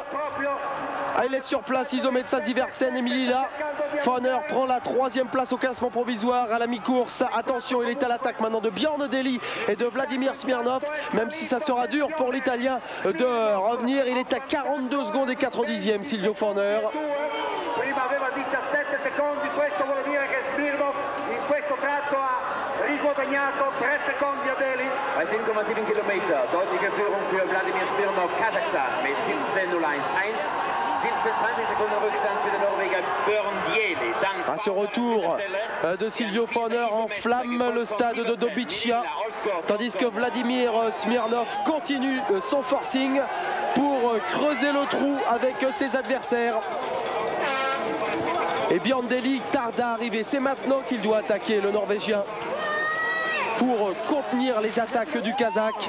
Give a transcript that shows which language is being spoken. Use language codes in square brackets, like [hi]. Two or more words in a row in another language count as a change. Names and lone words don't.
[fr] Ah, il est sur place, Izometsa, Zirvatsen et Milila. Fauner prend la 3e place au classement provisoire à la mi-course. Attention, il est à l'attaque maintenant de Bjorn Deli et de Vladimir Smirnov. Même si ça sera dur pour l'Italien de revenir, il est à 42 secondes et 4 dixièmes, Silvio Fauner. [it] Prima aveva 17 secondi, questo vuol dire che Smirnov in questo tratto ha riguadagnato 3 secondi a Deli. [de] Bei 7,7 Kilometer, deutliche Führung für Vladimir Smirnov, Kasachstan mit 17:01,1. 17-20 Sekunden Rückstand für den Norweger Bjorn Deli. [fr] À ce retour de Silvio Fauner enflamme le stade de Dobitschia, tandis que Vladimir Smirnov continue son forcing pour creuser le trou avec ses adversaires. Et Bjorn Deli tarde à arriver, c'est maintenant qu'il doit attaquer le Norvégien pour contenir les attaques du Kazakh.